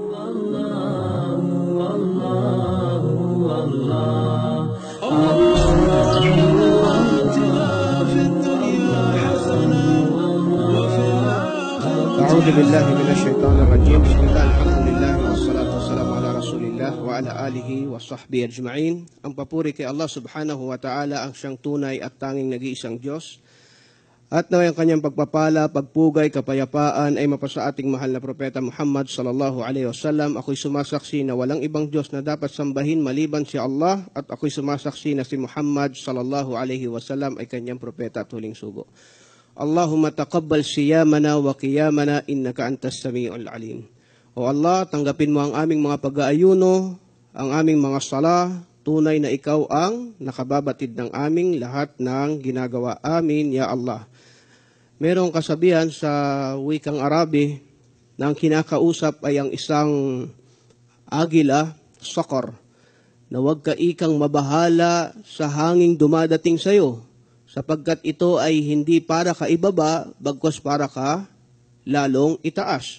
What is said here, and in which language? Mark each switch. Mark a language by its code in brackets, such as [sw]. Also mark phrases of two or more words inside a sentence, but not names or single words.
[ar] أعوذ بالله من الشيطان الرجيم. بسم الله الحمد لله والصلاة والسلام على رسول الله وعلى آله وصحبه أجمعين. [tl] Ang papuri kay Allah [ar] سبحانه وتعالى, [tl] ang siyang tunay at tanging nag-iisang Diyos. At naway ang kanyang pagpapala, pagpugay, kapayapaan ay mapasa ating mahal na propeta Muhammad [ar] صلى الله عليه وسلم. [tl] Ako'y sumasaksi na walang ibang Diyos na dapat sambahin maliban si Allah, at ako'y sumasaksi na si Muhammad [ar] صلى الله عليه وسلم [tl] ay kanyang propeta at huling sugo. [ar] اللهم تقبل صيامنا وقيامنا إنك أنت السميع العليم. [tl] O Allah, tanggapin mo ang aming mga pag-aayuno, ang aming mga sala, tunay na ikaw ang nakababatid ng aming lahat ng ginagawa. Amin, ya Allah. Merong kasabihan sa wikang Arabi na ang kinakausap ay ang isang agila, sakar, na huwag ka ikang mabahala sa hanging dumadating sa iyo, sapagkat ito ay hindi para ka ibaba, bagkus para ka lalong itaas.